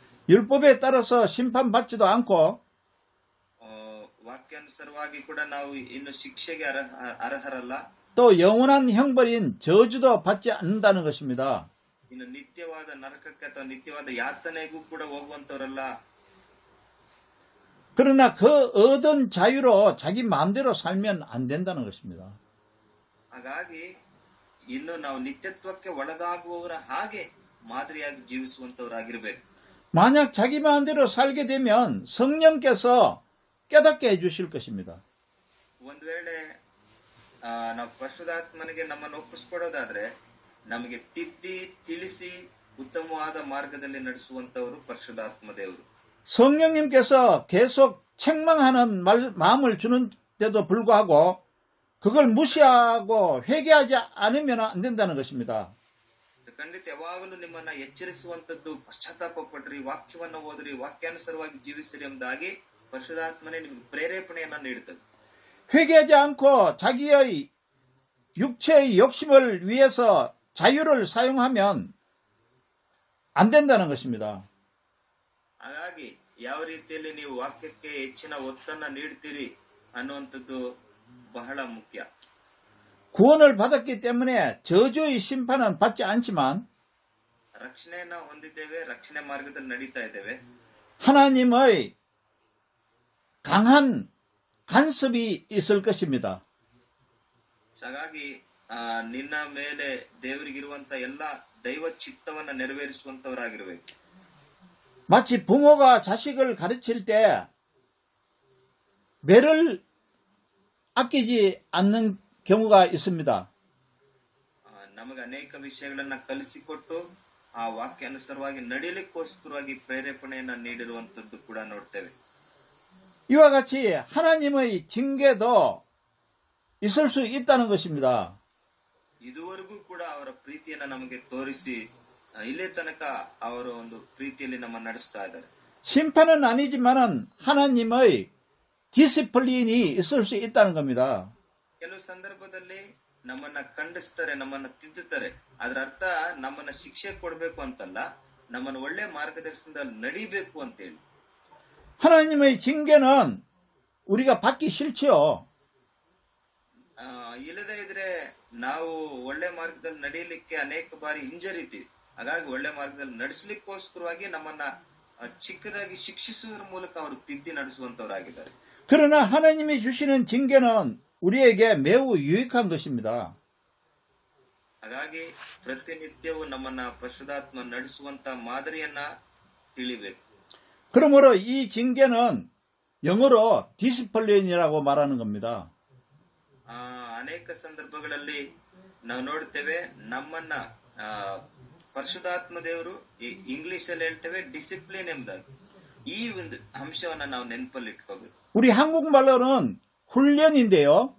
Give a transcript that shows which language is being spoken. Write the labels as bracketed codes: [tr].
[ko] 율법에 따라서 심판받지도 않고 [kn] ವಾಕ್ಯಾನುಸಾರವಾಗಿ ಕೂಡ ನಾವು ಇನ್ನು ಶಿಕ್ಷೆಗೆ ಅರ್ಹರಲ್ಲ. [ko] 또 영원한 형벌인 저주도 받지 않는다는 것입니다. [kn] ಇನ್ನು ನಿತ್ಯವಾದ ನರಕಕ್ಕೆ ಅಥವಾ ನಿತ್ಯವಾದ ಯಾತನೆಗೂ ಕೂಡ ಹೋಗುವಂತವರಲ್ಲ. [ko] 그러나 그 얻은 자유로 자기 마음대로 살면 안 된다는 것입니다. [kn] ಹಾಗಾಗಿ ಇನ್ನು ನಾವು ನಿತ್ಯತ್ವಕ್ಕೆ ಒಳಗಾಗುವವರ ಹಾಗೆ ಮಾದರಿಯಾಗಿ ಜೀವಿಸುವಂತವರಾಗಿರ್ಬೇಕು. [ko] 만약 자기 마음대로 살게 되면 성령께서 깨닫게 해주실 것입니다. [kn] ಒಂದ್ ವೇಳೆ ನಾವು ಪರಿಶುದ್ಧಾತ್ಮನಿಗೆ ನಮ್ಮನ್ನು ಒಪ್ಪಿಸ್ಕೊಡೋದಾದ್ರೆ ನಮಗೆ ತಿದ್ದಿ ತಿಳಿಸಿ ಉತ್ತಮವಾದ ಮಾರ್ಗದಲ್ಲಿ ನಡೆಸುವಂತವರು ಪರಿಶುದ್ಧಾತ್ಮ ದೇವರು. [ko] 성령님께서 계속 책망하는 마음을 주는데도 불구하고 그걸 무시하고 회개하지 않으면 안 된다는 것입니다. [kn] ಖಂಡಿತ ಯಾವಾಗಲೂ ನಿಮ್ಮನ್ನ ಎಚ್ಚರಿಸುವಂತದ್ದು, ಪಶ್ಚಾತ್ತಾಪ ಪಡ್ರಿ, ವಾಕ್ಯವನ್ನ ಓದ್ರಿ, ವಾಕ್ಯಾನುಸಾರವಾಗಿ ಜೀವಿಸಿರಿ ಎಂಬುದಾಗಿ ಪರಿಶುದ್ಧಾತ್ಮನೇ ನಿಮಗೆ ಪ್ರೇರೇಪಣೆಯನ್ನ ನೀಡುತ್ತದೆ. [ko] 회개하지 않고 자기의 육체의 욕심을 위해서 자유를 사용하면 안 된다는 것입니다. [kn] ಹಾಗಾಗಿ ಯಾವ ರೀತಿಯಲ್ಲಿ ನೀವು ವಾಕ್ಯಕ್ಕೆ ಹೆಚ್ಚಿನ ಒತ್ತನ್ನ ನೀಡ್ತೀರಿ ಅನ್ನುವಂಥದ್ದು ಬಹಳ ಮುಖ್ಯ. [ko] 구원을 받았기 때문에 저주의 심판은 받지 않지만 [kn] ರಕ್ಷಣೆಯನ್ನ ಹೊಂದಿದ್ದೇವೆ, ರಕ್ಷಣೆ ಮಾರ್ಗದಲ್ಲಿ ನಡೀತಾ ಇದ್ದೇವೆ. [ko] 하나님의 강한 간섭이 있을 것입니다. [kn] ಹಾಗಾಗಿ ನಿನ್ನ ಮೇಲೆ ದೇವರಿಗಿರುವಂತ ಎಲ್ಲ ದೈವ ಚಿತ್ತವನ್ನ ನೆರವೇರಿಸುವಂತವರಾಗಿರ್ಬೇಕು. [ko] 마치 부모가 자식을 가르칠 때 매를 아끼지 않는 경우가 있습니다. [kn] ನಮಗೆ ಅನೇಕ ವಿಷಯಗಳನ್ನ ಕಲಿಸಿಕೊಟ್ಟು ಆ ವಾಕ್ಯ ಅನುಸಾರವಾಗಿ ನಡೀಲಿಕ್ಕೋಸ್ಕರವಾಗಿ ಪ್ರೇರೇಪಣೆಯನ್ನ ನೀಡಿರುವಂತದ್ದು ಕೂಡ ನೋಡ್ತೇವೆ. [ko] 이와 같이 하나님의 징계도 있을 수 있다는 것입니다. [kn] ಇದುವರೆಗೂ ಕೂಡ ಅವರ ಪ್ರೀತಿಯನ್ನ ನಮಗೆ ತೋರಿಸಿ ಇಲ್ಲೇ ತನಕ ಅವರ ಒಂದು ಪ್ರೀತಿಯಲ್ಲಿ ನಮ್ಮ ನಡೆಸ್ತಾ ಇದ್ದಾರೆ. [ko] 심판은 아니지만은 하나님의 디시플린이 있을 수 있다는 겁니다. [kn] ಕೆಲವು ಸಂದರ್ಭದಲ್ಲಿ ನಮ್ಮನ್ನ ಖಂಡಿಸ್ತಾರೆ, ನಮ್ಮನ್ನ ತಿದ್ದುತ್ತಾರೆ. ಅದರ ಅರ್ಥ ನಮ್ಮನ್ನ ಶಿಕ್ಷೆ ಕೊಡಬೇಕು ಅಂತಲ್ಲ, ನಮ್ಮನ್ನ ಒಳ್ಳೆ ಮಾರ್ಗದರ್ಶನದಲ್ಲಿ ನಡಿಬೇಕು ಅಂತೇಳಿ. [ko] 하나님의 징계는 우리가 받기 싫지요. [kn] ಇಲ್ಲದೇ ಇದ್ರೆ ನಾವು ಒಳ್ಳೆ ಮಾರ್ಗದಲ್ಲಿ ನಡೆಯಲಿಕ್ಕೆ ಅನೇಕ ಬಾರಿ ಹಿಂಜರಿತೀವಿ. ಹಾಗಾಗಿ ಒಳ್ಳೆ ಮಾರ್ಗದಲ್ಲಿ ನಡೆಸಲಿಕ್ಕೋಸ್ಕರವಾಗಿ ನಮ್ಮನ್ನ ಚಿಕ್ಕದಾಗಿ ಶಿಕ್ಷಿಸುವುದರ ಮೂಲಕ ಅವರು ತಿದ್ದಿ ನಡೆಸುವಂತವರಾಗಿದ್ದಾರೆ. [ko] 그러나 하나님이 주시는 징계는 우리에게 매우 유익한 것입니다. [kn] ಹಾಗಾಗಿ ಪ್ರತಿನಿತ್ಯವೂ ನಮ್ಮನ್ನ ಪರಿಶುದ್ಧಾತ್ಮ ನಡೆಸುವಂತ ಮಾದರಿಯನ್ನ ತಿಳಿಬೇಕು. [ko] 그러므로 이 징계는 영어로 디시플린이라고 말하는 겁니다. [kn] ಅನೇಕ ಸಂದರ್ಭಗಳಲ್ಲಿ ನಾವು ನೋಡ್ತೇವೆ, ನಮ್ಮನ್ನ ಪರಿಶುದ್ಧಾತ್ಮ ದೇವರು ಇಂಗ್ಲಿಷ್ ಅಲ್ಲಿ ಹೇಳ್ತೇವೆ ಡಿಸಿಪ್ಲಿನ್ ಎಂಬುದಾಗಿ. ಈ ಒಂದು ಅಂಶವನ್ನ ನಾವು ನೆನಪಲ್ಲಿ ಇಟ್ಕೋಬೇಕು. [ko] 우리 한국말로는 훈련인데요.